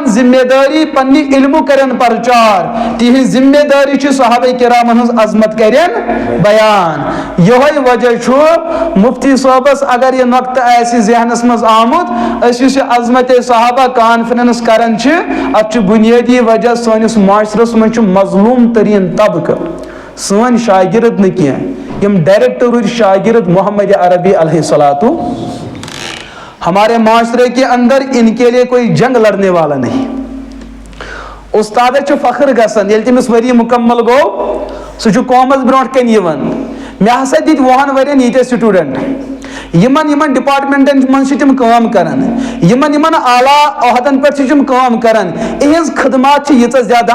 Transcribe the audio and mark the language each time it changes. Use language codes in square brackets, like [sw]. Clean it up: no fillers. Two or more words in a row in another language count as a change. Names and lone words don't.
[ks] ذمہ دٲری پننہِ علمُک کرن پرچار تِہنٛز ذمہ دٲری چھِ صحابہ کرامن ہٕنٛز عظمت کرن بیان یِہوے وجہ چھُ مفتی صٲبس اگر یہِ نۄقطہٕ آسہِ ذہنس منٛز آمُت أسۍ یُس یہِ عظمت صحابہ کانفرنس کران چھِ اتھ چھُ بنیٲدی وجہ سٲنِس معاشرس منٛز چھُ مظلوم تریٖن طبقہٕ سٲنۍ شاگرد نہٕ کینٛہہ یِم ڈائریکٹ روٗدۍ شاگرد محمد عربی [ar] علیہ الصلوۃ [ur] ہمارے معاشرے کے اندر ان کے لیے کوئی جنگ لڑنے والا نہیں [ks] استادس چھُ فخر گژھان ییٚلہِ تٔمِس ؤری مکمل گوٚو سُہ چھُ قومس برونٛٹھ کَنۍ یِوان مےٚ ہسا دِتۍ 20 ؤرین ییٖتیاہ سٹوٗڈنٹ یِمن ڈپارٹمنٹن منٛز چھِ تِم کٲم کران یِمن اعلیٰ عہدن پٮ۪ٹھ چھِ تِم کٲم کران یِہنٛز خدمات چھِ ییٖژاہ زیادٕ